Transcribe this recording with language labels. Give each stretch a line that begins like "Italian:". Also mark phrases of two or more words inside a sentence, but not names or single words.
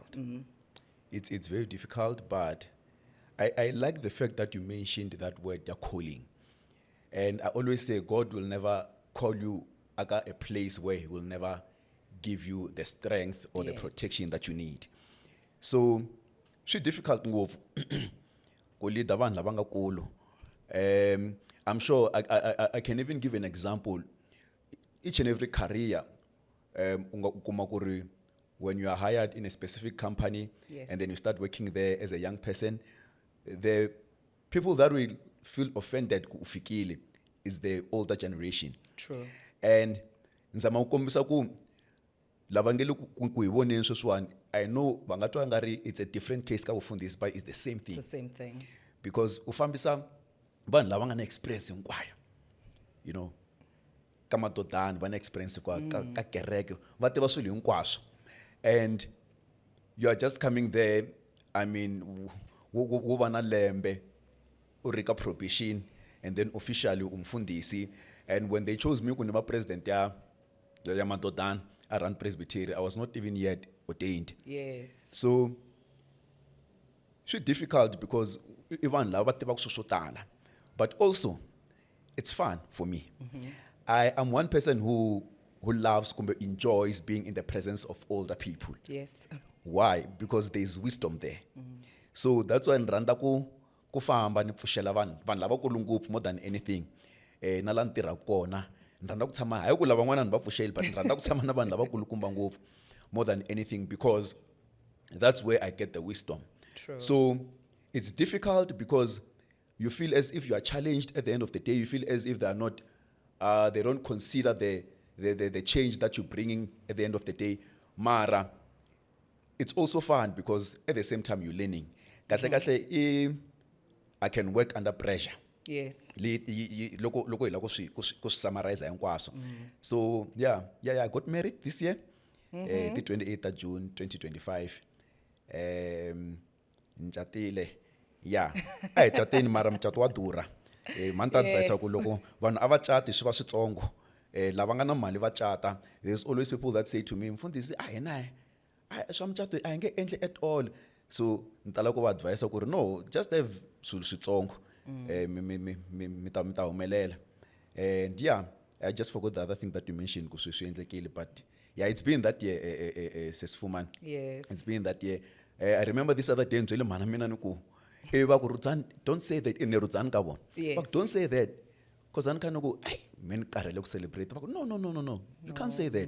English: It's very difficult, but I like the fact that you mentioned that word, the calling. And I always say God will never call you at a place where He will never give you the strength or the Yes. protection that you need. So, it's difficult
Tsonga: ngopfu ku lead abantu labangakulu.
English: I'm sure I can even give an example. Each and every career,
Tsonga: ukuma kuri,
English: when you are hired in a specific company, Yes. and then you start working there as a young person, the people that will feel offended
Tsonga: ku ufikile
English: is the older generation. True.
Tsonga: And nzama ukukombisa ku lava nge le ku hi voneni sweswiwani,
English: I know
Tsonga: va nga twa nga ri
English: it's a different case
Tsonga: ka vufundhisi,
English: but it's the same thing. The same thing.
Tsonga: Because u fambisa vanhu lava nga na experience hinkwayo,
English: you know,
Tsonga: ka madodana va na experience ka kereke, va tiva swilo hinkwaswo.
English: And you are just coming there, I mean,
Tsonga: wo va na lembe u ri ka probation,
English: and then officially
Tsonga: umfundhisi.
English: And when they chose me
Tsonga: ku ni va
English: president
Tsonga: ya madodana
English: around Presbytery, I was not even yet ordained. Yes. So it's difficult because even
Tsonga: lava tiva ku swilo swo tala,
English: but also it's fun for me. I am one person who loves, kumbe enjoys being in the presence of older people. Yes. Why? Because there's wisdom there. So that's why
Tsonga: nirhandza ku famba ni pfuxela vanhu lavakulu ngopfu
English: more than anything.
Tsonga: Na la ni tirhaka kona ni rhandza ku tshama, hayi ku lava n'wana ni va pfuxeli, but ni rhandza ku tshama na vanhu lavakulukumba ngopfu
English: more than anything, because that's where I get the wisdom. True. So it's difficult because you feel as if you are challenged at the end of the day. You feel as if they are not, they don't consider the change that you're bringing at the end of the day. Mara, it's also fun because at the same time you're learning. Kahle I can work under pressure. Yes.
Tsonga: Loko hi la ku swi summarize hinkwaswo.
English: So yeah, I got married this year, the 28th of June 2025.
Tsonga: Ncatile, yeah, a hi catini mara mucato wa durha. Mani ta advise ku loko vanhu a va cati swi va switsongo, lava nga na mali va cata.
English: There's always people that say to me,
Tsonga: mfundhisi a hina swa mucato a hi nge endli
English: at all.
Tsonga: So ni tala ku va advise ku ri no,
English: just have
Tsonga: swilo switsongo, mi ta humelela.
English: And yeah, I just forgot the other thing that you mentioned
Tsonga: ku swi endlekile,
English: but yeah, it's been that year, Sesfuman. Yes. It's been that year. I remember this other day, don't say that in the Yes. don't say that. Because I'm kind of go, hey, men can't celebrate. No. You can't say that.